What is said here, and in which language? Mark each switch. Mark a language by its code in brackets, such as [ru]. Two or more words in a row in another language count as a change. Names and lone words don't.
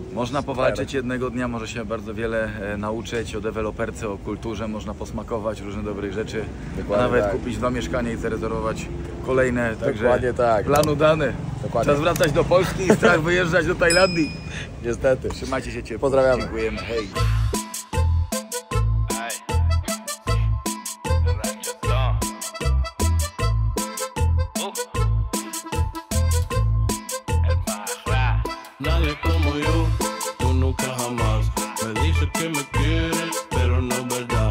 [pl] Można powalczyć jednego dnia, może się bardzo wiele nauczyć o deweloperce, o kulturze, można posmakować różne dobrych rzeczy. Dokładnie Nawet tak. kupić 2 mieszkania i zarezerwować kolejne. Dokładnie tak. Plan udany. Dokładnie. Czas wracać do Polski i strach wyjeżdżać do Tajlandii. Niestety. Trzymajcie się ciepło. Pozdrawiamy. Dziękujemy. Hej. [es] Nadie como yo, tú nunca jamás. Me dices que me quieres, pero no es verdad.